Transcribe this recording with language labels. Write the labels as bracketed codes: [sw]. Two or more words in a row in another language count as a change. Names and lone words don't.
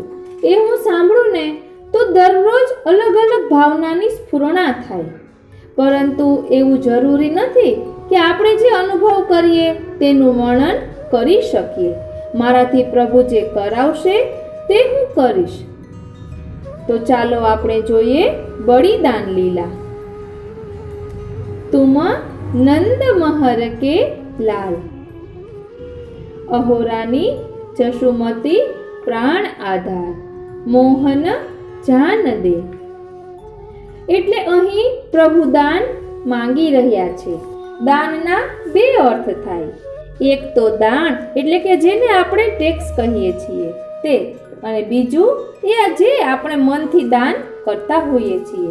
[gu] એ હું સાંભળું ને તો દરરોજ અલગ અલગ ભાવનાની સ્ફુરણા થાય. પરંતુ એવું જરૂરી નથી કે આપણે જે અનુભવ કરીએ તેનું વર્ણન કરી શકીએ. મારાથી પ્રભુ જે કરાવશે તે હું કરીશ. તો ચાલો આપણે જોઈએ બલિદાન લીલા. [bra] तुम नंद महर के लाल, अहोरानी जशुमती प्राण आधार, मोहन जान दे. [gu] એટલે અહીં પ્રભુ દાન માંગી રહ્યા છે. દાનના બે અર્થ થાય. એક તો દાન એટલે કે જેને આપણે ટેક્સ કહીએ છીએ તે, અને બીજું એ જે આપણે મનથી દાન કરતા હોઈએ છીએ.